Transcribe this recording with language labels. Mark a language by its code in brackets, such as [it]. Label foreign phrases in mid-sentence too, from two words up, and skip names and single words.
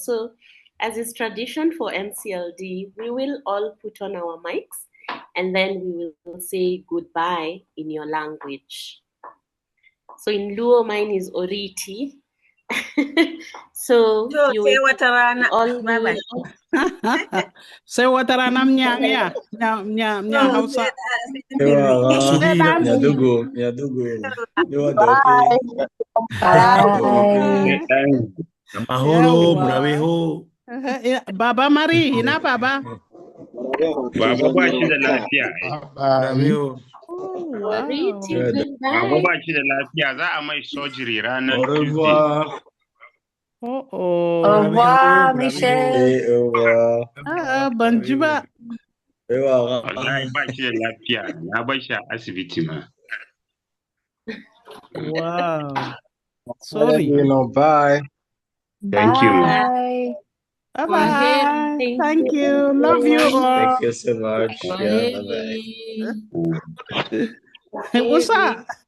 [en] So as is tradition for MCLD, we will all put on our mics and then we will say goodbye in your language. So in Luo, mine is Oriti. So you say will Watarana. all Bye bye. Say Watarana Mnya Hausa. Nyadugo. Bye. [rw] Amahoro, murabeho. [ha] Baba Mari, ina Baba. Baba ba shi da lafiya. Murabeho. [en] Oh, wow. [ha] Baba ba shi da lafiya, za a mai surgery ranar [fr] Au [en] Tuesday. [fr] revoir. [en] Oh. [fr] Au revoir, Michel. Au revoir. Banjiba. [ha] Wallahi ba shi da lafiya, na bar shi a asibiti ma. [en] Wow. Sorry. Bye. Thank you. Bye. Bye-bye. Thank you. Love you all. Thank you so much. Yeah, bye-bye. What's up?